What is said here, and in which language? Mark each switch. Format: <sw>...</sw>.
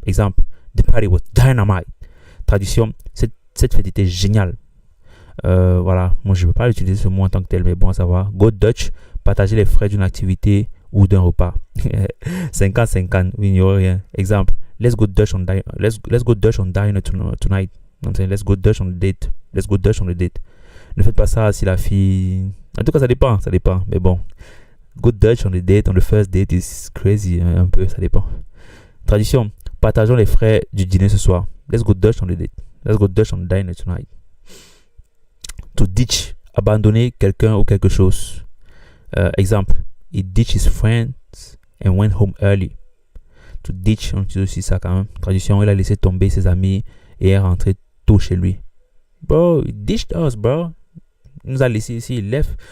<en>Exemple, the party was dynamite.</en> <fr>Traduction, cette fête était géniale. Voilà, moi je ne veux pas utiliser ce mot en tant que tel, mais bon à savoir. Go Dutch, partager les frais d'une activité ou d'un repas. 50-50, oui, il n'y aura rien.</fr> <en>Exemple, let's go Dutch on dinner tonight. Let's go Dutch on the date.</en> <fr>Ne faites pas ça si la fille... En tout cas, ça dépend. Mais bon,</fr> <en>go Dutch on the date, on the first date is crazy,</en> <fr>un peu, ça dépend. Tradition, partageons les frais du dîner ce soir.</fr> <en>Let's go Dutch on the date. Let's go Dutch on the dinner tonight.</en> <fr>To ditch, abandonner quelqu'un ou quelque chose.</fr> <en>Exemple, he ditched his friends and went home early.</en> <fr>To ditch, on utilise aussi ça quand même. Tradition, il a laissé tomber ses amis et est rentré tôt chez lui.</fr> <en>Bro, he ditched us, bro.</en> <fr>Il nous a laissé ici, il left.</fr>